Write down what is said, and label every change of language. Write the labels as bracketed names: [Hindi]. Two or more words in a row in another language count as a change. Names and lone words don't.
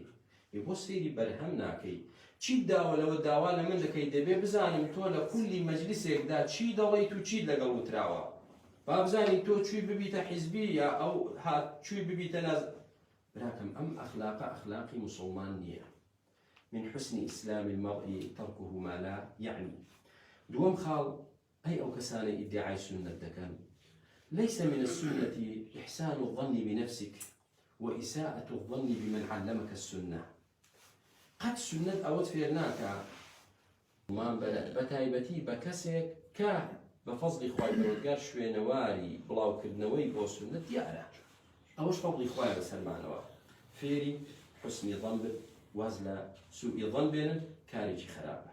[Central Kurdish] بۆ سەیری بەرهەم ناکەی؟ چی داوە لەوە داوا لە من دەکەی؟ دەبێ بزانم تۆ لە کولی مەجلیسێکدا چی دەڵێیت و چیت لەگەڵ وتراوە. با بزانین تۆ چووی ببیتە حیزبی یا ئەو هات چووی ببیتە ناز. براکەم ئەم ئەخلاقە ئەخلاقی موسڵمان نییە. [Arabic] من حسن إسلام المرء تركه ما لا يعني. [Central Kurdish] دووەم خاڵ، ئەی ئەو کەسانەی ئیدعای سنت دەکەن، [Arabic] ليس من السنة إحسان الظن بنفسك وإساءة الظن بمن علمك السنة. [Central Kurdish] قد سنت ئەوەت فێر ناکە مان بەتایبەتی بە کەسێک کە بە فەزڵی خوای پەروەردگار شوێنەواری بڵاوکردنەوەی بۆ سنت دیارە، ئەوەش فەزڵی خوای بەسەرمانەوە. فێری حسنی ظن بن، واز لە سوئی ظن بێنن، کارێکی خراپە.